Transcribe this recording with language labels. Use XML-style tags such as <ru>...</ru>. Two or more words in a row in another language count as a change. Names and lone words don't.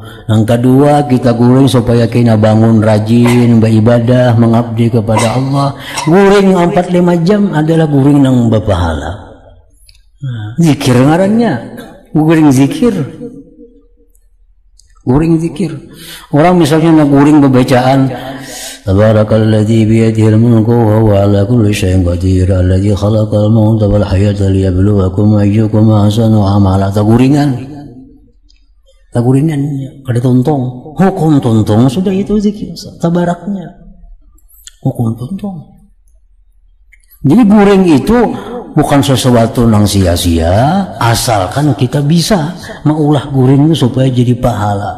<bjn>Yang kedua kita guring supaya kita bangun rajin, beribadah, mengabdi kepada Allah. Guring 4-5 jam adalah guring yang berpahala. Zikir ngarannya, guring zikir. Guring zikir. Orang misalnya nak guring bacaan</bjn> <ar>تبارك الذي بيده الملك وهو على كل شيء قدير الذي خلق الموت والحياة ليبلوكم أيكم أحسن عملا.</ar> <bjn>Taguringan. Ada tuntong. Hukum tuntong sudah itu zikir. Tabaraknya. Hukum tuntong. Jadi guring itu bukan sesuatu yang sia-sia, asalkan kita bisa mengulah guring itu supaya jadi pahala.</bjn>